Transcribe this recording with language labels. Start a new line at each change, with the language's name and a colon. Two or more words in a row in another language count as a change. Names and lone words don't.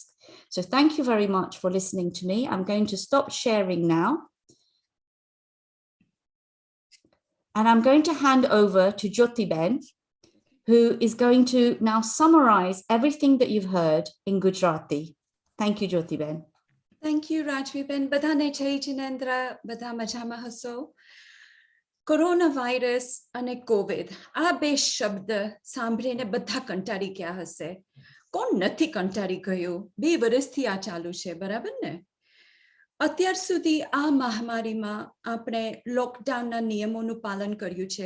English: So thank you very much for listening to me. I'm going to stop sharing now. And I'm going to hand over to Jyoti Ben, who is going to now summarize everything that you've heard in Gujarati. Thank you, Jyoti Ben. Thank you, Rajvee Ben.
Gujarati: બધાને જય જિનેન્દ્ર, બધા મજામાં હશો. Coronavirus અને COVID, આ બે શબ્દ સાંભળીને બધા કંટાળી ગયા હશે. કોણ નથી કંટાળી ગયું? 2 વર્ષથી આ ચાલુ છે, બરાબર ને? અત્યાર સુધી આ મહામારીમાં આપણે લોકડાઉનના નિયમોનું પાલન કર્યું છે.